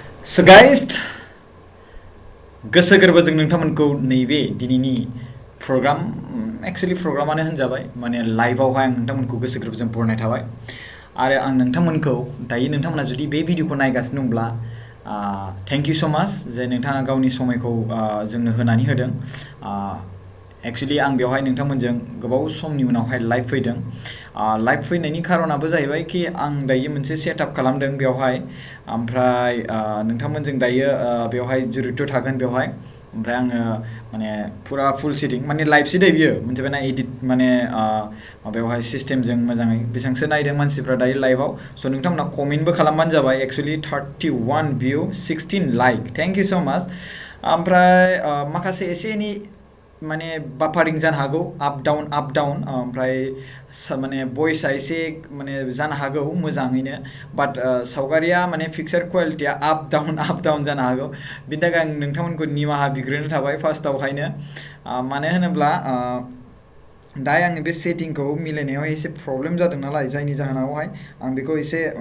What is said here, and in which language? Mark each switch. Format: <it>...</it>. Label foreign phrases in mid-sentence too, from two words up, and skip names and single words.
<en>So guys,</en> <brx>गोसो गोरबोजों नोंथांमोनखौ नैबे दिनैनि</brx> <en>program actually</en> <brx>प्रग्रामानो होनजाबाय माने लाइभआवहाय आं नोंथांमोनखौ गोसो गोरबोजों बरायनाय थाबाय आरो आं नोंथांमोनखौ दायो नोंथांमोना जुदि बे भिडिअखौ नायगासिनो दंब्ला</brx> <en>thank you so much</en> <brx>जे नोंथाङा गावनि समायखौ जोंनो होनानै होदों एक्चुअली आं बेवहाय नोंथांमोनजों गोबाव समनि उनावहाय लाइभ फैदों लाइभ फैनायनि खारनाबो जाहैबाय कि आं दायो मोनसे सेटआप खालामदों बेवहाय ओमफ्राय नोंथांमोनजों दायो बेवहाय जुरित थागोन बेवहाय ओमफ्राय आङो माने फुरा</brx> <en>full setting</en> <brx>माने लाइभसो दै बियो मोनसे बेना एडिट माने माबायावहाय सिस्टेमजों मोजाङै बेसेबांसो नायदों मानसिफ्रा दायो लाइभआव स' नोंथांमोना कमेन्टबो खालामबानो जाबाय एक्चुअली 31 भिउ 16 लाइक</brx> <en>thank you so much</en> <brx>ओमफ्राय माखासे एसे एनै माने बाफारिं जानो हागौ</brx> <en>up down</en> <brx>ओमफ्राय माने भइसआ एसे माने जानो हागौ मोजाङैनो बाट सावगारिया माने</brx> <en>picture quality-a up down</en> <brx>जानो हागौ बिनि थाखाय आं नोंथांमोनखौ निमाहा बिग्रोनो थाबाय फार्स्टआवहायनो मानो होनोब्ला दायो आङो बे सेटिंखौ मिलायनायाव एसे प्रब्लेम जादों नालाय जायनि जाहोनावहाय आं बेखौ एसे</brx>